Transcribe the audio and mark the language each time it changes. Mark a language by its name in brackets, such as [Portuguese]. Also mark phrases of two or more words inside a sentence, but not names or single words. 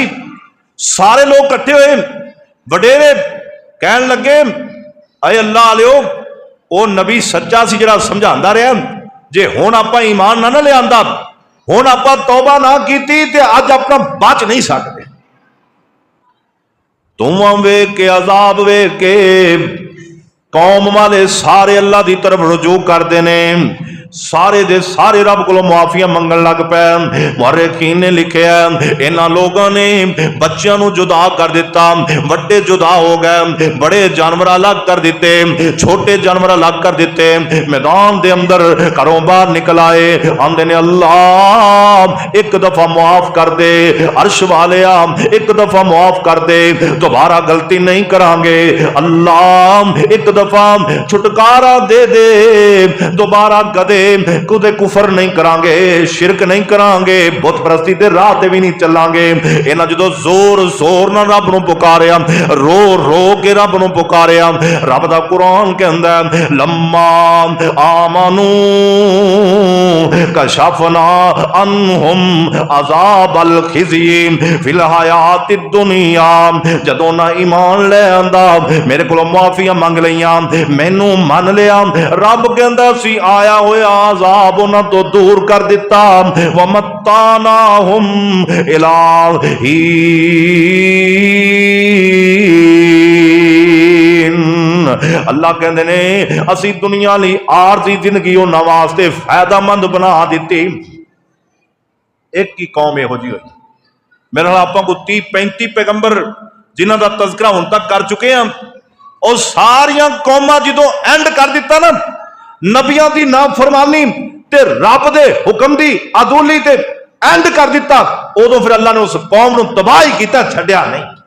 [Punjabi] ਸਾਰੇ ਲੋਗ ਇਕੱਠੇ ਹੁਏ, ਵਡੇਰੇ ਕਹਨ ਲਗੇ ਅਯ ਅੱਲਾਹ ਆਲਿਓ ਵੋ ਨਬੀ ਸੱਚਾ ਸੀ ਜਿਹੜਾ ਸਮਝਾਂਦਾ ਰਿਹਾ, ਜੇ ਹੁਣ ਆਪਾਂ ਈਮਾਨ ਨਾ ਲਿਆਂਦਾ, ਹੁਣ ਆਪਾਂ ਤੌਬਾ ਨਾ ਕੀਤੀ ਤੇ ਅੱਜ ਅਪਣਾ ਬਚ ਨਹੀਂ ਸਕਤੇ। ਧੂੰਆਂ ਵੇਖ ਕੇ ਅਜ਼ਾਬ ਵੇਖ ਕੇ ਕੌਮ ਵਾਲੇ ਸਾਰੇ ਅੱਲਾਹ ਕੀ ਤਰਫ਼ ਰੁਜੂ ਕਰਤੇ ਨੇ, ਸਾਰੇ ਦੇ ਸਾਰੇ ਰੱਬ ਕੋ ਮੁਆਫ਼ੀਆਂ ਮੰਗਣ ਲਗ ਪੇ। ਮੁਅੱਰਿਖ਼ੀਨ ਨੇ ਲਿਖਿਆ ਇਨ੍ਹਾਂ ਲੋਗੋਂ ਨੇ ਬੱਚੋਂ ਕੋ ਜੁਦਾ ਕਰ ਦਿੱਤਾ, ਬੜੇ ਜੁਦਾ ਹੋ ਗਏ, ਬੜੇ ਜਾਨਵਰ ਅਲੱਗ ਕਰ ਦਿੱਤੇ, ਛੋਟੇ ਜਾਨਵਰ ਅਲੱਗ ਕਰ ਦਿੱਤੇ, ਮੈਦਾਨ ਦੇ ਅੰਦਰ ਘਰੋਂ ਬਾਹਰ ਨਿਕਲ ਆਏ, ਆਂਦੇ ਨੇ ਅੱਲਾਹ ਇਕ ਦਫ਼ਾ ਮੁਆਫ਼ ਕਰ ਦੇ, ਅਰਸ਼ ਵਾਲੇ ਇਕ ਦਫ਼ਾ ਮੁਆਫ਼ ਕਰ ਦੇ, ਦੋਬਾਰਾ ਗ਼ਲਤੀ ਨਹੀਂ ਕਰਾਂਗੇ, ਅੱਲਾਹ ਇਕ ਦਫ਼ਾ ਛੁਟਕਾਰਾ ਦੇ ਦੇ, ਦੋਬਾਰਾ ਕਦੇ ਕੁਦੇ ਕੁਫ਼ਰ ਨਹੀਂ ਕਰਾਂਗੇ, ਸ਼ਿਰਕ ਨਹੀਂ ਕਰਾਂਗੇ, ਬੁੱਤ ਪਰਸਤੀ ਦੇ ਰਾਹ ਤੇ ਭੀ ਨਹੀਂ ਚਲਾਂਗੇ। ਇਨ੍ਹਾਂ ਜਦੋਂ ਜ਼ੋਰ ਜ਼ੋਰ ਨਾਲ ਰੱਬ ਨੂੰ ਪੁਕਾਰਿਆ, ਰੋ ਰੋ ਕੇ ਰੱਬ ਨੂੰ ਪੁਕਾਰਿਆ, ਰੱਬ ਦਾ ਕੁਰਾਨ ਕਹੰਦਾ [Arabic] لما آمنوا كشفنا عنهم عذاب الخزي في الحياة الدنيا. [Punjabi] ਜਦੋਂ ਨਾ ਈਮਾਨ ਲੈ ਆਂਦਾ, ਮੇਰੇ ਕੋਲੋਂ ਮਾਫ਼ੀਆਂ ਮੰਗ ਲਈਆਂ, ਮੈਨੂੰ ਮੰਨ ਲਿਆ, ਰੱਬ ਕਹੰਦਾ ਸੀ ਆਇਆ ਹੋਇਆ ਅਜ਼ਾਬ ਉਨ੍ਹਾਂ ਤੋਂ ਦੂਰ ਕਰ ਦਿੱਤਾ। [Arabic] ومتعناهم إلى الله [Punjabi] ਕਹਤੇ ਨੇ ਅਸੀ ਦੁਨੀਆ ਲੀ ਆਰਜ਼ੀ ਜ਼ਿੰਦਗੀ ਉਨ੍ਹਾਂ ਵਾਸਤੇ ਫ਼ਾਇਦੇਮੰਦ ਬਣਾ ਦੀ। ਇਕ ਹੀ ਕੌਮ ਇਹੋ ਜੀ ਹੋਈ, ਮੇਰੇ ਨਾਲ ਆਪਾਂ ਕੋ 30-35 ਪੈਗ਼ੰਬਰ ਜਿਨ੍ਹਾਂ ਦਾ ਤਜ਼ਕਿਰਾ ਹੁਣ ਤਕ ਕਰ [Urdu] چکے ہیں, [Punjabi] ਔਰ ਸਾਰੀਆਂ ਕੌਮਾਂ ਜਦੋਂ ਐਂਡ ਕਰ ਦਿੱਤਾ ਨਾ ਨਬੀਆਂ ਦੀ ਨਾਫ਼ਰਮਾਨੀ ਤੇ ਰੱਬ ਦੇ ਹੁਕਮ ਦੀ ਅਦੂਲੀ ਤੇ ਐਂਡ ਕਰ ਦਿੱਤਾ, ਉਦੋਂ ਫਿਰ ਅੱਲਾਹ ਨੇ ਉਸ ਕੌਮ ਨੂੰ ਤਬਾਹ ਹੀ ਕੀਤਾ, ਛੱਡਿਆ ਨਹੀਂ।